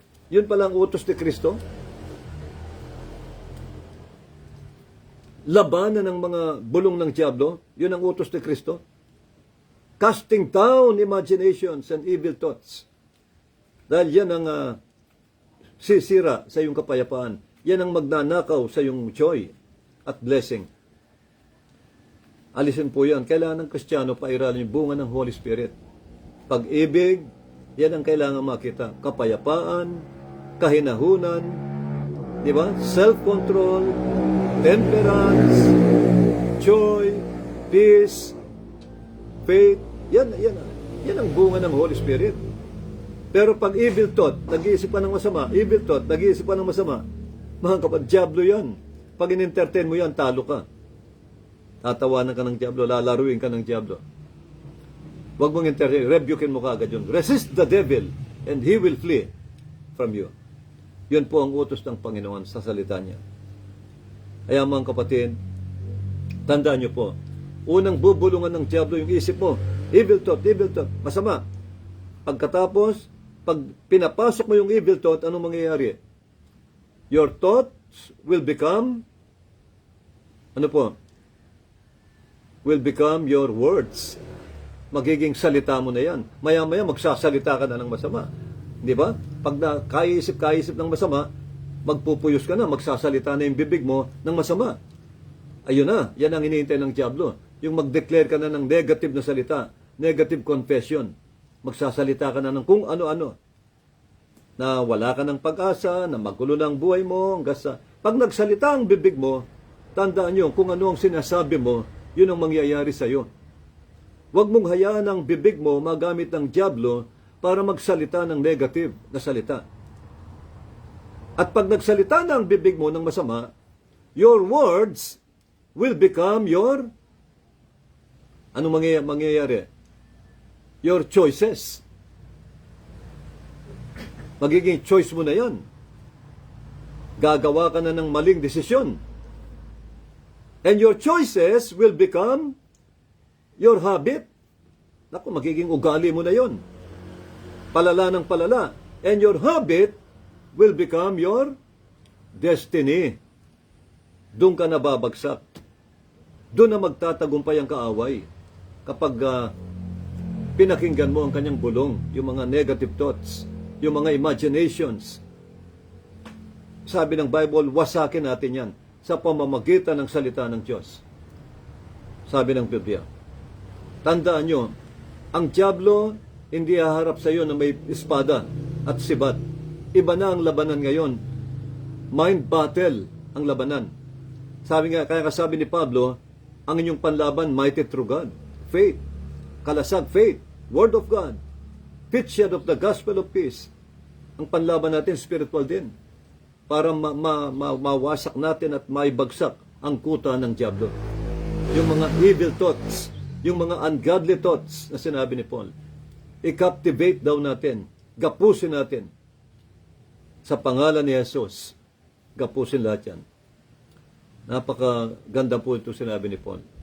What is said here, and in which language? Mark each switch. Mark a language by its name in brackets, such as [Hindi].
[Filipino] Yun pala ang utos ni Kristo. Labanan ng mga bulong ng diablo. Yun ang utos ni Kristo. [English] Casting down imaginations and evil thoughts. [Filipino] Dahil yan ang sisira sa iyong kapayapaan. Yan ang magnanakaw sa iyong joy at blessing. Alisin po yan. Kailangan ng Kristiyano pairalin yung bunga ng Holy Spirit. Pag-ibig, yan ang kailangan makita. Kapayapaan, kahinahunan, di ba? [English] Self-control, temperance, joy, peace, faith. [Filipino] Yan ang bunga ng Holy Spirit. Pero pag evil thought, nag-iisip ka ng masama, evil thought, nag-iisip ka ng masama, mga kapag, diablo yan. Pag in-entertain mo yan, talo ka. Tatawanan ka ng diablo, lalaruin ka ng diablo. Huwag mong entertain, rebukein mo kaagad yun. [English] Resist the devil, and he will flee from you. [Filipino] Yun po ang utos ng Panginoon sa salita niya. Kaya mga kapatid, tandaan niyo po, unang bubulungan ng diablo yung isip mo. Evil thought, masama. Pagkatapos, pag pinapasok mo yung evil thought, anong mangyayari? [English] Your thoughts will become, will become your words. [Filipino] Magiging salita mo na yan. Maya-maya magsasalita ka na ng masama. Di ba? Pag kaisip ng masama, magpupuyos ka na, magsasalita na yung bibig mo ng masama. Ayun na, yan ang hinihintay ng diablo. Yung mag-declare ka na ng negative na salita, negative confession. Magsasalita ka na ng kung ano-ano. Na wala ka ng pag-asa, na magulo na ang buhay mo, hanggang sa... Pag nagsalita ang bibig mo, tandaan nyo, kung ano ang sinasabi mo, yun ang mangyayari sa'yo. Huwag mong hayaan ang bibig mo magamit ng diablo para magsalita ng negative na salita. At pag nagsalita na ang bibig mo ng masama, [English] your words will become your... [Filipino] Anong mangyayari? [English] Your choices. [Filipino] Magiging choice mo na yan. Gagawa ka na ng maling desisyon. [English] And your choices will become your habit. [Filipino] Naku, magiging ugali mo na yon. Palala ng palala. [English] And your habit will become your destiny. [Filipino] Doon ka nababagsak. Doon na magtatagumpay ang kaaway. Kapag pinakinggan mo ang kanyang bulong, yung mga negative thoughts, yung mga imaginations. Sabi ng Bible, wasakin natin yan sa pamamagitan ng salita ng Diyos. Sabi ng Biblia. Tandaan nyo, ang diablo hindi haharap sa iyo na may espada at sibat. Iba na ang labanan ngayon. Mind battle ang labanan. Kaya kasabi ni Pablo, ang inyong panlaban, [English] mighty through God. [Filipino] Faith. Kalasag faith. Word of God. [English] Picture of the gospel of peace. [Filipino] Ang panlaban natin, spiritual din. Para mawasak natin at maibagsak ang kuta ng diablo. Yung mga evil thoughts, yung mga ungodly thoughts na sinabi ni Paul, i-captivate daw natin, gapusin natin. Sa pangalan ni Jesus, gapusin lahat yan. Napakaganda po ito sinabi ni Paul.